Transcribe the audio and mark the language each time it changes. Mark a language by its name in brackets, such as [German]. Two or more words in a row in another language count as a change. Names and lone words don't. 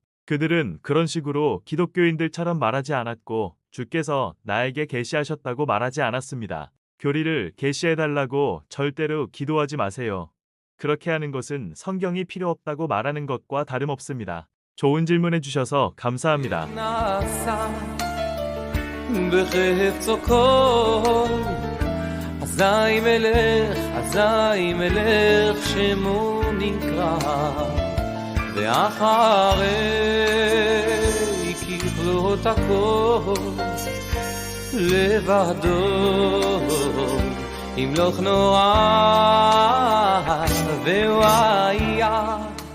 [Korean] 그들은 그런 식으로 기독교인들처럼 말하지 않았고 주께서 나에게 계시하셨다고 말하지 않았습니다. 교리를 계시해달라고 절대로 기도하지 마세요. 그렇게 하는 것은 성경이 필요 없다고 말하는 것과 다름없습니다. 좋은 질문해 주셔서 감사합니다. [Hebrew] אזי מלך שמו נקרא ואחרי ככלות הכל לבדו ימלוך נורא והוא היה